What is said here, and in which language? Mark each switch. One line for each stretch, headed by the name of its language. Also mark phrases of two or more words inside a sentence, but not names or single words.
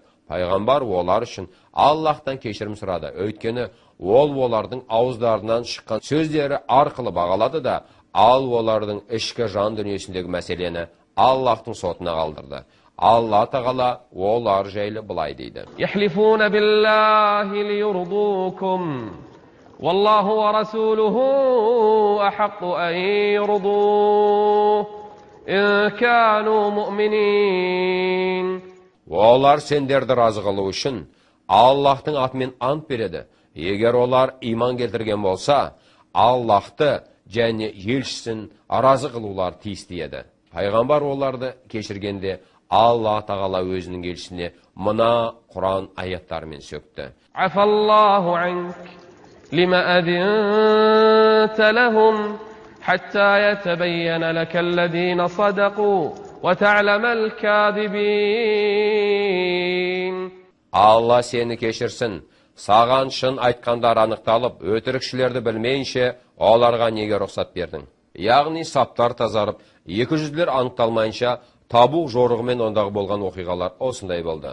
Kazakh: Пайғамбар олар үшін Аллахтан кешірім сұрады. Өйткені ол олардың ауыздарынан шыққан сөздері арқылы бағалады да, ал олардың ішкі жан дүниесіндегі мәселені Аллахтың сотына қалдырды. Алла тағала олар жайлы былай дейді.
Arabic: يحلفون بالله ليرضوكم والله ورسوله أحق أن يرضوه إن كانوا مؤمنين.
Kazakh: Олар сендерді разы қылу үшін Аллахтың атымен ант береді. Егер олар иман келтірген болса, Аллахты және елшісін разы қылулар тиісті еді. Пайғамбар оларды кешіргенде Алла тағала өзінің елшісіне мына Құран аяттарымен сөкті.
Arabic: عفا الله عنك لم أذنت لهم حتى يتبين لك الذين صدقوا وتعلم الكاذبين.
Kazakh: Алла сені кешірсін. Саған шын айтқандар анықталып, өтірікшілерді білмейінше, оларға неге рұқсат бердің? Яғни саптар тазарып, 200-лер анықталмайынша, Табуқ жорығымен ондағы болған оқиғалар осындай болды.